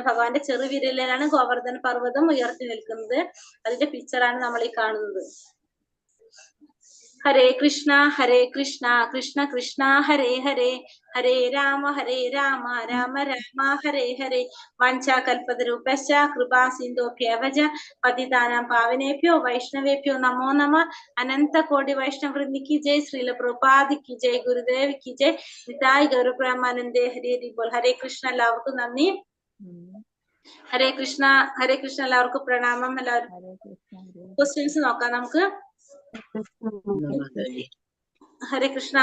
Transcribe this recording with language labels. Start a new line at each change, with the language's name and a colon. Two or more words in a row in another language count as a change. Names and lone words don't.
Malayalam: ഭഗവാന്റെ ചെറുവിരലിലാണ് ഗോവർദ്ധന പർവ്വതം ഉയർത്തി നിൽക്കുന്നത്. അതിന്റെ പിക്ചറാണ് നമ്മൾ ഈ കാണുന്നത്.
Sanskrit: ഹരേ കൃഷ്ണ കൃഷ്ണ കൃഷ്ണ ഹരേ ഹരേ, ഹരേ രാമ രാമ രാമ ഹരേ ഹരേ. വാഞ്ചാകൽപതരൂപശ്ച കൃപാ സിന്ധോഭ്യവച പതിതാനാം പാവനേഭ്യോ വൈഷ്ണവേഭ്യോ നമോ നമ.
Malayalam: അനന്ത കോടി വൈഷ്ണവ വൃന്ദിക്ക് ജയ്. ശ്രീല പ്രഭുപാദിക്ക് ജയ്. ഗുരുദേവിക്ക് ജയ്.
Bangla: নিতাই গৌরব্রহ্মানন্দে হরি হরি বোল.
Sanskrit: ഹരേ കൃഷ്ണ.
Malayalam: എല്ലാവർക്കും നന്ദി.
Sanskrit: ഹരേ കൃഷ്ണ
Malayalam: എല്ലാവർക്കും പ്രണാമം. എല്ലാവർക്കും ക്വസ്റ്റ്യൻസ് നോക്കാം നമുക്ക്.
Sanskrit: ഹരേ കൃഷ്ണ.